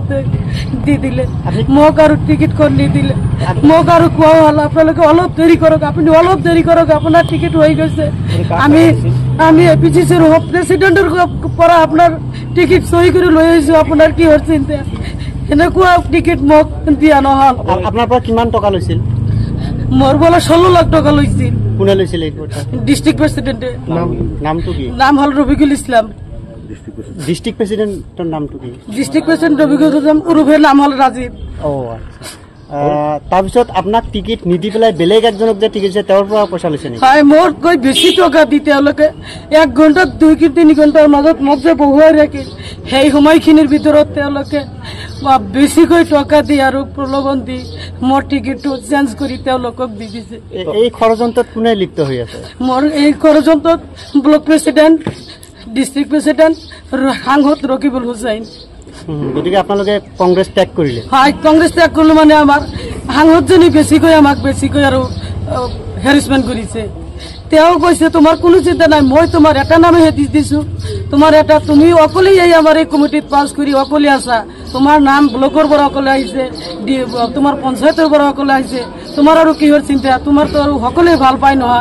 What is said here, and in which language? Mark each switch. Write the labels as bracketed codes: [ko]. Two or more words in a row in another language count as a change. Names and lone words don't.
[as] দি দিলে মোক আৰু টিকেটখন নিদিলে মোক আৰু কোৱা হল আপোনালোকে অলপ দেৰি কৰক আপুনি অলপ দেৰি কৰক আপোনাৰ টিকেট হৈ গৈছে আমি এপিজিচিৰ প্ৰেসিডেন্টৰ পৰা আপোনাৰ টিকেট সহি কৰি লৈ আহিছো আপোনাৰ কি হ'ল চিন্তা এনেকুৱা টিকেট মোক দিয়া নহল আপোনাৰ পৰা কিমান টকা লৈছিল মোৰ পৰা 16 লাখ টকা লৈছিল কোনে লৈছিল এই [en] District Presidente [as] নামটো কি নাম হল ৰফিকুল ইছলাম [en] District Presidenter [as] নামটো কি [en] District President [as] রফিকুল ইসলাম ওরফে নাম হল রাজীব তাৰপিছত আপোনাক টিকেট নিদি পেলাই বেলেগ একজনক যে টিকেট দিছে তেওঁৰ পৰা পইচা লৈছে নেকি হয় মোৰ কৈ বেছি টকা দি তেওঁলোকে 1 ঘণ্টা 2-3 ঘণ্টাৰ মাজত মোক যে বহুৱাই ৰাখি সেই সময়খিনিৰ ভিতৰত তেওঁলোকে বেছিকৈ টকা দি আৰু প্ৰলোভন দি মোৰ টিকেটটো চেঞ্জ কৰি তেওঁলোকক দি দিছে এই ষড়যন্ত্ৰত কোনে লিপ্ত হৈ আছে মোৰ এই ষড়যন্ত্ৰত [en] Block President District President [as] সাংসদ রকিবুল হুছেইন গতিকে আপোনালোকে কংগ্ৰেছ ত্যাগ কৰিলে হয় কংগ্ৰেছ ত্যাগ কৰিলো মানে আমাৰ সাংসদজনী বেছিকৈ আৰু হেৰাসমেন্ট কৰিছে তেওঁ কৈছে তোমাৰ কোনো চিন্তা নাই মই তোমাৰ এটা নামে দিছো তোমাৰ এটা তুমি অকলেই আমাৰ এই কমিটিত পাছ কৰি অকলে আছা তোমাৰ নাম ব্লকৰ পৰা অকলে আহিছে তোমাৰ পঞ্চায়তৰ পৰা অকলে আহিছে তোমাৰ আৰু কিহৰ চিন্তা তোমাৰ তো আৰু সকলোৱে ভাল পায় নহয়